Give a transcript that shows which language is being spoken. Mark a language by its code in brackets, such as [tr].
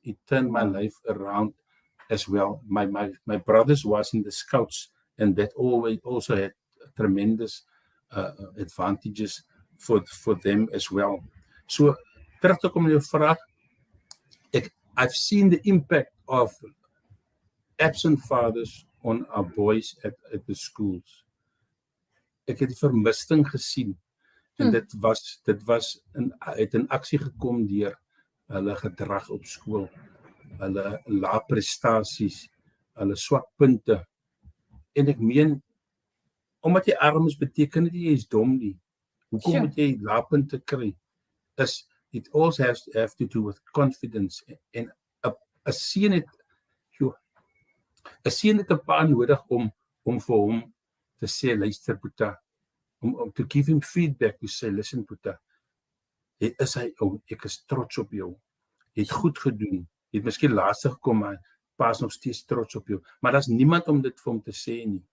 [en] It turned my life around as well. My brothers was in the Scouts, and that always also had tremendous advantages for them as well. [af] So, terug te kom na jou vraag, [en] I've seen the impact of absent fathers on our boys at the schools. [af] Ek het die vermisting gesien, en dit was het in aksie gekom deur hulle gedrag op skool, hulle lae prestasies, hulle swak punte. En ek meen, omdat jy arm is, beteken dit jy is dom nie. Hoekom moet jy lae punte kry? [en] It also have to do with confidence. [af] En 'n seun het 'n pa nodig om vir hom te sê, luister Boeta, om [en] to give him feedback, to say, listen Boeta, [af] ek is trots op jou, jy het goed gedoen, jy het miskien laaste gekom, maar pa is nog steeds trots op jou, maar daar's niemand om dit vir hom te sê nie.